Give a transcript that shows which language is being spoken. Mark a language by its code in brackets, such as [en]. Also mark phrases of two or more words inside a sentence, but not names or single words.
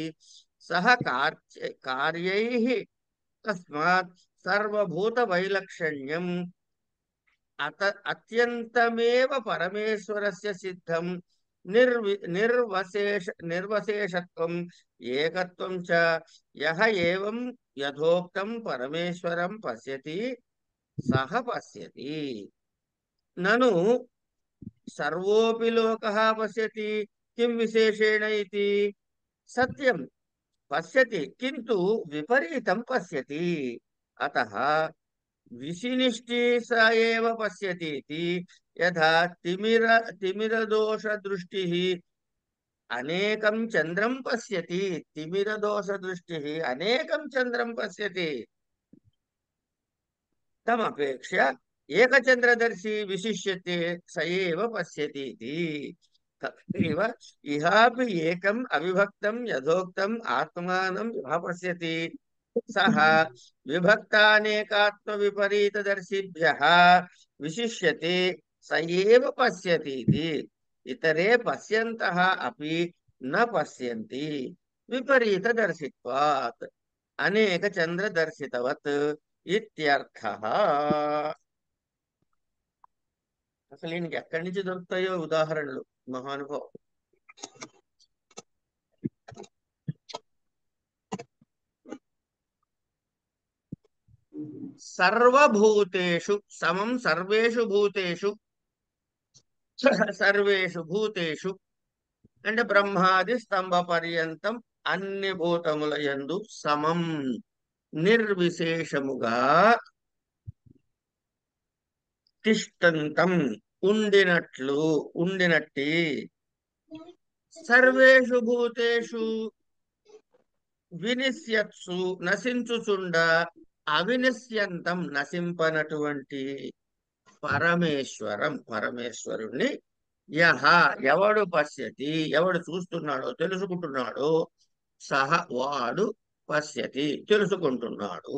[sa] सः कार्यैः तस्मात् सर्वभूतवैलक्षण्यम् अत्यन्तमेव परमेश्वरस्य सिद्धं निर्वशेषत्वम् एकत्वं च यः एवं यथोक्तं परमेश्वरं पश्यति सः पश्यति। ननु సర్వోపి లోకః పశ్యతి కిం విశేషేణ ఇతి. సత్యం పశ్యతి కింటు విపరీతం పశ్యతి. అతః విషినిష్టి స ఏవ పశ్యతి ఇతి. యథా తిమిరదోష దృష్టి అనేకం చంద్రం పశ్యతి. తిమిరదోష దృష్టి అనేకం చంద్రం పశ్యతి. తమపేక్ష ఏకచంద్రదర్శి విశిష్యతే స ఏవ పశ్యతి ఇతి. తథైవ ఇహాపి ఏకం అవిభక్తం యథోక్తం ఆత్మానం యః పశ్యతి సహ విభక్తానేకాత్మ విపరీతదర్శిభ్యః విశిష్యతే స ఏవ పశ్యతి ఇతి. ఇతరే పశ్యంతః అపి న పశ్యంతి విపరీతదర్శిత్వాత్ అనేక చంద్రదర్శితవత్ ఇత్యర్థః. [te] అసలు ఈయనకి ఎక్కడి నుంచి దొరుకుతాయో ఉదాహరణలు మహానుభావం. [sa] సర్వభూతేషు సమం సర్వేషు భూతేషు సర్వేషు భూతేషు [te] అంటే బ్రహ్మాది స్తంభ పర్యంతం అన్ని భూతముల యందు సమం నిర్విశేషముగా తిష్టంతం ఉండినట్టి [sa] సర్వేషు భూతేషు వినిశ్యత్సు [te] నశించుచుండ అవినిశ్యంతం నశింపనటువంటి పరమేశ్వరుణ్ణి యహ ఎవడు పశ్యతి ఎవడు చూస్తున్నాడో తెలుసుకుంటున్నాడో సహ వాడు పశ్యతి తెలుసుకుంటున్నాడు.